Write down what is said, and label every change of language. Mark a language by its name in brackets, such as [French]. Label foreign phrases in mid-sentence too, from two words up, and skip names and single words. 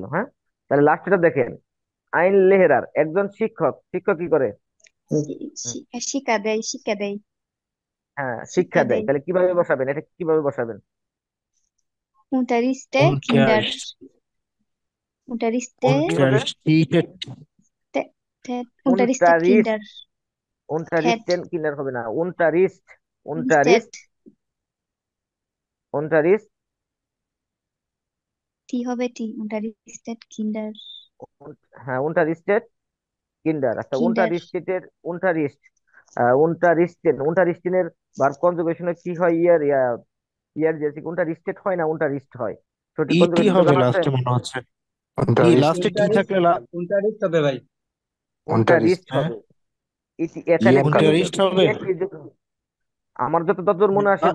[Bangla] হ্যাঁ, তাহলে লাস্টটা দেখেন [German] ein Lehrer [Bangla] একজন শিক্ষক, শিক্ষক কি করে? হুম, শিক্ষা দেয় শিক্ষা দেয় হ্যাঁ, শিক্ষা শিক্ষা দেয়। দেয় তাহলে কিভাবে বসাবেন এটা, কিভাবে বসাবেন? [German] unterrichte Kinder Unterricht, unterrichte [Bangla] কি হবে? [German] unterrichtet, unterrichtet উনটারিস্ট, Kinder het unterrichten Kinder [Bangla] হবে না, [German] উনটারিস্ট, instead unterrichtet, unterrichtet টি হবে টি unterrichtet Kinder হ্যাঁ unterrichtet Kinder. আচ্ছা Kinder unterrichtet unterricht unterrichten [Bangla] এর ভার্ব কনজুগেশনে কি হয়? ইয়ার ইয়ার যে unterrichtet হয় না unterricht হয়? সঠিক ইটি কনজুগেশনটা হবে জানা আছে? লাস্টে মনে হচ্ছে। ই [German] উনটারিশ [Bangla] লাস্টে টি [German] উনটারিশ [Bangla] থাকলে উনটারিশ হবে ভাই। [German] উনটারিশ unterricht [Bangla] হ্যাঁ হবে। ই এখানে কি unterricht হবে আমার যতদূর মনে আসে